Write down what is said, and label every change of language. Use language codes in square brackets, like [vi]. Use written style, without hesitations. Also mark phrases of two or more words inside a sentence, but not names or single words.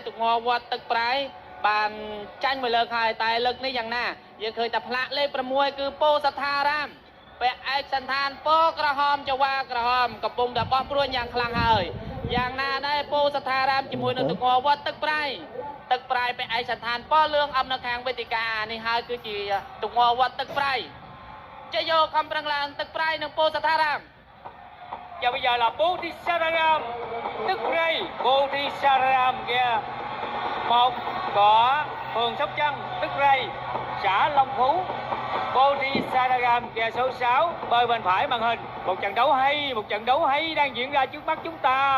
[km] ទងវត្តទឹកប្រៃបានចាញ់មួយលើកហើយតែលើកនេះយ៉ាងណាយើងឃើញតែផ្លាកលេខ6គឺពោធិ៍សថារាមពាក់ឯកសន្តានពណ៌ក្រហមចង្វាក្រហមកំពុងតែបោះព្រួញយ៉ាងខ្លាំងហើយយ៉ាងណាដែរពោធិ៍សថារាមជាមួយនឹងទងវត្តទឹកប្រៃទឹកប្រៃไปឯកសណ្ឋានប៉លឿងអំនៅខាងវេទិកានេះហើយគឺជាទង្វើវត្តទឹកប្រៃជាយកខំប្រឹងឡើងទឹកប្រៃនិងពោធិ៍សត្ថារាម [vi] Và bây giờ là Bố Thí Sararam, tức Rây, Bố Thí Sararam kia. Một của phường Sóc Trăng, tức Rây, xã Long Phú. Bố Thí Sararam kia số 6, bơi bên phải màn hình. Một trận đấu hay đang diễn ra trước mắt chúng ta.